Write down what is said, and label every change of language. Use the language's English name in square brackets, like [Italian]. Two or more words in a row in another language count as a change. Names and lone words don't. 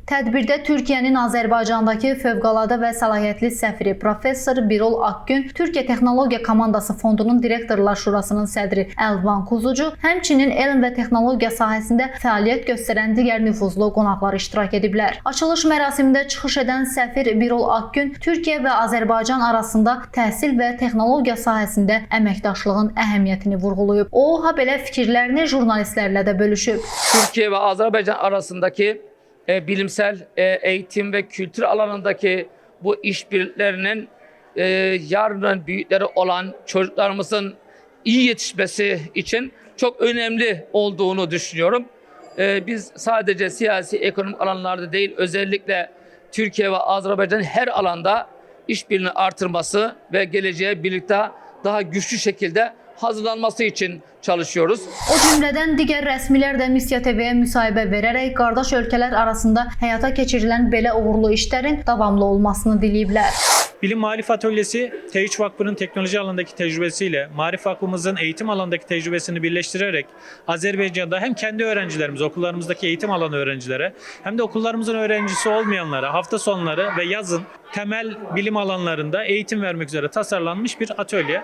[Azerbaijani] Tədbirdə Türkiyənin Azərbaycandakı fövqəladə və səlahiyyətli səfiri Professor Birol Akgün, Türkiyə Texnologiya Komandası Fondunun Direktorlar Şurasının sədri Əlvan Kuzucu, həmçinin elm və texnologiya sahəsində fəaliyyət göstərən digər nüfuzlu qonaqlar iştirak ediblər. Açılış mərasimində çıxış edən səfir Birol Akgün Türkiyə və Azərbaycan arasında təhsil və texnologiya sahəsində əməkdaşlığın əhəmiyyətini vurğulayıb. O, belə fikirlərini jurnalistlərlə də bölüşüb. [Turkish] Türkiye ve Azerbaycan arasındaki bilimsel eğitim ve kültür alanındaki bu işbirliklerinin yarının büyükleri olan çocuklarımızın iyi yetişmesi için çok önemli olduğunu düşünüyorum. Biz sadece siyasi, ekonomik alanlarda değil, özellikle Türkiye ve Azerbaycan'ın her alanda işbirliğini artırması ve geleceğe birlikte daha güçlü şekilde hazırlanması için çalışıyoruz. [Azerbaijani] O cümlədən digər rəsmilər də Missiya TV-yə müsahibə verərək qardaş ölkələr arasında həyata keçirilən belə uğurlu işlərin davamlı olmasını diləyiblər. [Turkish] Bilim Maarif Atölyesi, TEİÇ Vakfı'nın teknoloji alanındaki tecrübesiyle Maarif Vakfımızın eğitim alanındaki tecrübesini birleştirerek Azerbaycan'da hem kendi öğrencilerimiz, okullarımızdaki eğitim alanı öğrencilere hem de okullarımızın öğrencisi olmayanlara hafta sonları ve yazın temel bilim alanlarında eğitim vermek üzere tasarlanmış bir atölye.